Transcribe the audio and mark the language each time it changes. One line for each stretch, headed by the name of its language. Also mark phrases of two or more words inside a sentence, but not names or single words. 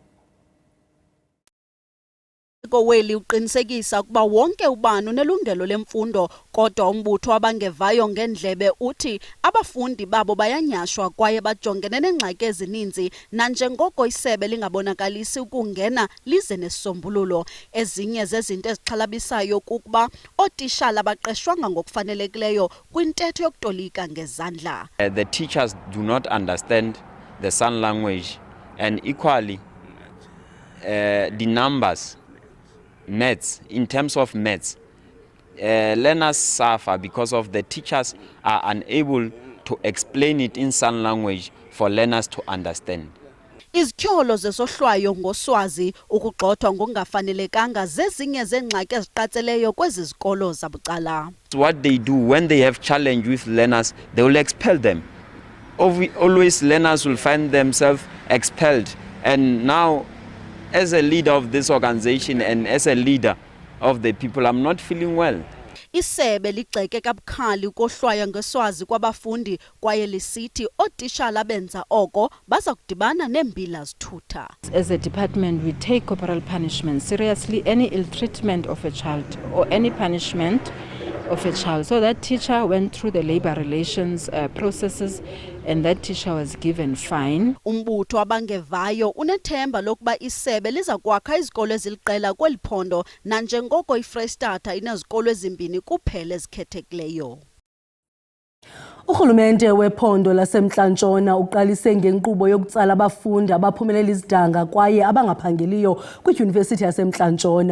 Xhosa: Weli uqinisekisa ukuba wonke ubani unelungelo lemfundo, kodwa umbutho wabangevayo ngendlebe uthi abafundi babo bayanyashwa kwaye bajongene neengxaki ezininzi nanjengoko isebe lingabonakalisi ukungena lize nesisombululo. Ezinye zezinto ezixhalabisayo kukuba ootishala abaqeshwanga ngokufanelekileyo kwintetho yokutolika ngezandla.
English: The teachers do not understand the sign language, and equally the numbers, maths, in terms of maths, learners suffer because of the teachers are unable to explain it in sign language for learners to understand.
Xhosa: Izityholo zesohlwayo ngoswazi ukugxothwa ngokungafanelekanga zezinye zeengxaki eziqatseleyo kwezi zikolo zabucala.
English: What they do when they have challenge with learners, they will expel them. Always learners will find themselves expelled, and now as a leader of this organization and as a leader of the people, I'm not feeling well.
Xhosa: Isebe ligxeke kabukhali ukohlwaya ngeswazi kwabafundi kwaye lisithi ootishala benza oko baza kudibana neembila zithutha.
English: As a department, we take corporal punishment seriously. Any ill treatment of a child or any punishment of a child. So that teacher went through the labor relations processes, and that teacher was given fine.
Xhosa: Umbutho wabangevayo unethemba lokuba isebe liza kwakha izikolo eziliqela kweliphondo nanjengoko iFreystata inezikolo ezimbini kuphela ezikhethekileyo. Urhulumente wephondo laseMntla-Ntshona uqalise ngenkqubo yokutsala abafundi abaphumelela izidanga kwaye abangaphangeliyo kwidyunivesithi yaseMntla-Ntshona.